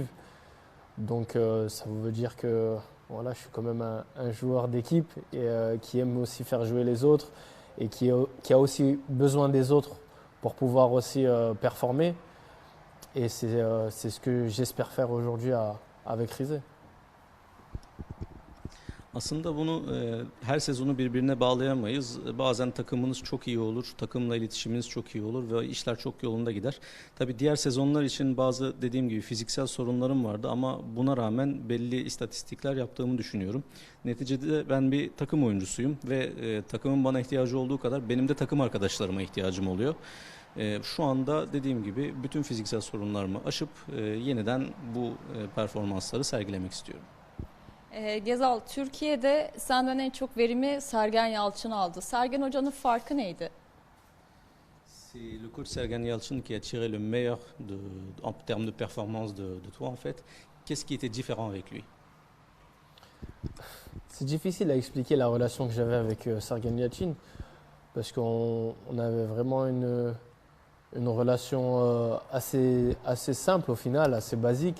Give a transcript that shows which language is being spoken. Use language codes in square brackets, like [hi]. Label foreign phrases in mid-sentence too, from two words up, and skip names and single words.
[fr] Donc ça veut dire que voilà, je suis quand même un joueur d'équipe et qui aime aussi faire jouer les autres et qui a aussi besoin des autres pour pouvoir aussi performer. Et c'est ce que j'espère faire aujourd'hui avec Rize. [tr] Aslında bunu her sezonu birbirine bağlayamayız. Bazen takımınız çok iyi olur, takımla iletişiminiz çok iyi olur ve işler çok yolunda gider. Tabii diğer sezonlar için bazı dediğim gibi fiziksel sorunlarım vardı ama buna rağmen belli istatistikler yaptığımı düşünüyorum. Neticede ben bir takım oyuncusuyum ve takımın bana ihtiyacı olduğu kadar benim de takım arkadaşlarıma ihtiyacım oluyor. Şu anda dediğim gibi bütün fiziksel sorunlarımı aşıp yeniden bu performansları sergilemek istiyorum. Gezal, Türkiye'de senden en çok verimi Sergen Yalçın aldı. Sergen Hoca'nın farkı neydi? [fr] C'est le coach Sergen Yalçın qui a tiré le meilleur en termes de performance de toi en fait. Qu'est-ce qui était différent avec lui? C'est difficile à expliquer la relation que j'avais avec Sergen Yalçın parce qu'on avait vraiment une relation assez simple au final, assez basique.